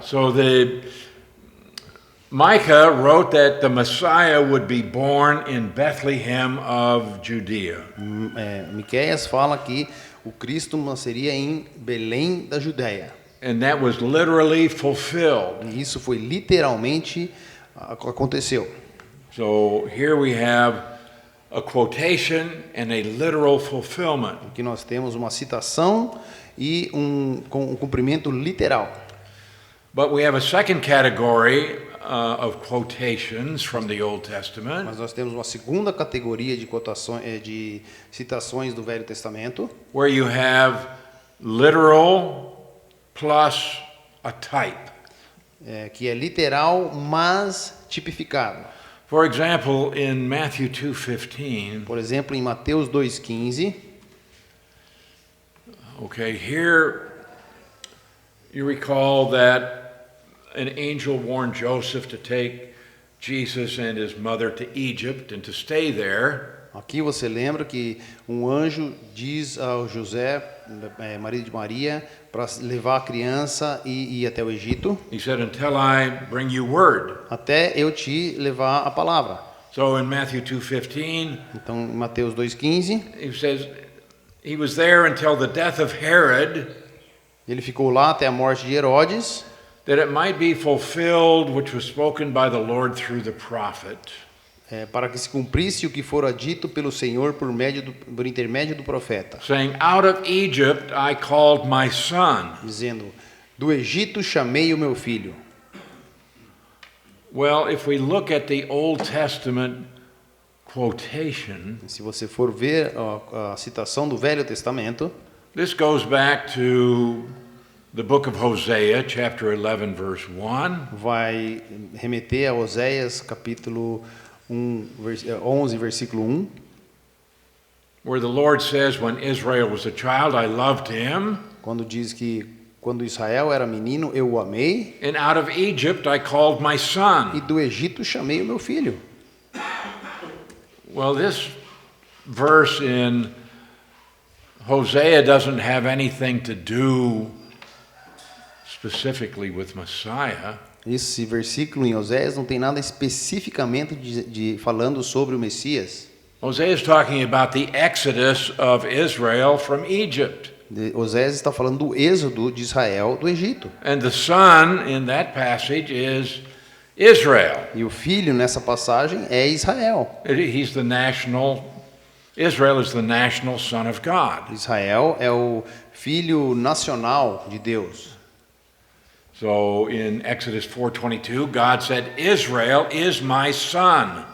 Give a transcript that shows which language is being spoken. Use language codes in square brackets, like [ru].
[en] So Micah wrote that the Messiah would be born in Bethlehem of Judea. [pt] Miqueias fala que o Cristo nasceria em Belém da Judéia. [en] And that was literally fulfilled. [pt] E isso foi literalmente aconteceu. [en] So here we have a quotation and a literal fulfillment. [pt] Aqui nós temos uma citação e um cumprimento literal. [en] But we have a second category of quotations from the Old Testament. [pt] Mas nós temos uma segunda categoria de citações do Velho Testamento, [en] where you have literal plus a type. [pt] Que é literal, mas tipificado. [en] For example, in Matthew 2:15. [pt] Por exemplo, em Mateus 2:15. [en] Okay, here you recall that an angel warned Joseph to take Jesus and his mother to Egypt and to stay there. [pt] Aqui você lembra que um anjo diz ao José, marido de Maria, para levar a criança e ir até o Egito. [en] He said, until I bring you word. [pt] Até eu te levar a palavra. [en] So in Matthew 2:15, [pt] então em Mateus 2:15, [en] he says he was there until the death of Herod. [pt] Ele ficou lá até a morte de Herodes. [en] That it might be fulfilled which was spoken by the Lord through the prophet. [pt] Para que se cumprisse o que fora dito pelo Senhor por intermédio do profeta. [en] Saying, out of Egypt I called my son. [pt] Dizendo, do Egito chamei o meu filho. [en] Well, if we look at the Old Testament quotation, [pt] se você for ver a citação do Velho Testamento, [en] this goes back to the book of Hosea, chapter 11, verse 1. [pt] vai remeter a Oséias capítulo 11, versículo 1, [en] Where the Lord says, when Israel was a child, I loved him, [pt] quando diz que quando Israel era menino, eu o amei, [en] and out of Egypt I called my [pt] e [en] son. [pt] do Egito chamei o meu filho. [en] Well, this verse in Hosea doesn't have anything to do specifically with Messiah. [pt] Esse versículo em Oséias não tem nada especificamente falando sobre o Messias. [en] Hosea is talking about the exodus of Israel from Egypt. [pt] Oséias está falando do êxodo de Israel do Egito. [en] And the son in that passage is Israel. [pt] E o filho nessa passagem é Israel. [en] He's the national, Israel is the national son of God. [pt] Israel é o filho nacional de Deus. [en] So in Exodus 4:22, God said, Israel is my son.